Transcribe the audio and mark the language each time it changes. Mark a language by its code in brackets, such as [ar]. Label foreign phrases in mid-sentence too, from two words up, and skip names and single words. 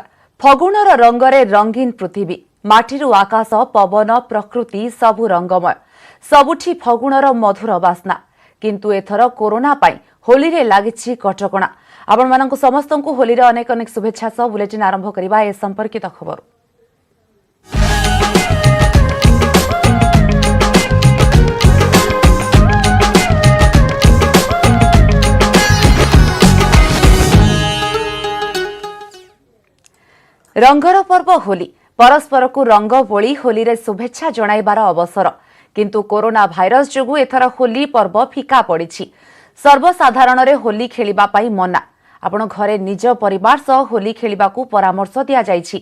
[or] ଫଗୁଣର ରଙ୍ଗରେ ରଙ୍ଗୀନ ପୃଥିବୀ ମାଟିରୁ ଆକାଶ ପବନ ପ୍ରକୃତି ସବୁ ରଙ୍ଗମୟ ସବୁଠି ଫଗୁଣର ମଧୁର ବାସ୍ନା କିନ୍ତୁ ଏଥର କୋରୋନା ପାଇଁ ହୋଲି ରେ ଲାଗିଛି କଟକଣା। ଆପଣ ମାନଙ୍କୁ ସମସ୍ତଙ୍କୁ ହୋଲି ରେ ଅନେକ ଅନେକ ଶୁଭେଚ୍ଛା ସହ ବୁଲେଟିନ ଆରମ୍ଭ କରିବା ଏ ସମ୍ପର୍କିତ ଖବର। ରଙ୍ଗର ପର୍ବ ହୋଲି ପରସ୍ପର କୋ ରଙ୍ଗ ବୋଲି ହୋଲି ରେ ଶୁଭେଚ୍ଛା ଜଣାଇବାର ଅବସର କିନ୍ତୁ କୋରୋନା ଭାଇରସ ଯୋଗୁଁ ଏଥର ହୋଲି ପର୍ବ ଫିକା ପଡ଼ିଛି। ସର୍ବସାଧାରଣ ରେ ହୋଲି ଖେଳିବା ପାଇଁ ମନା। ଆପଣ ଘରେ ନିଜ ପରିବାର ସହ ହୋଲି ଖେଳିବାକୁ ପରାମର୍ଶ ଦିଆ ଯାଇଛି।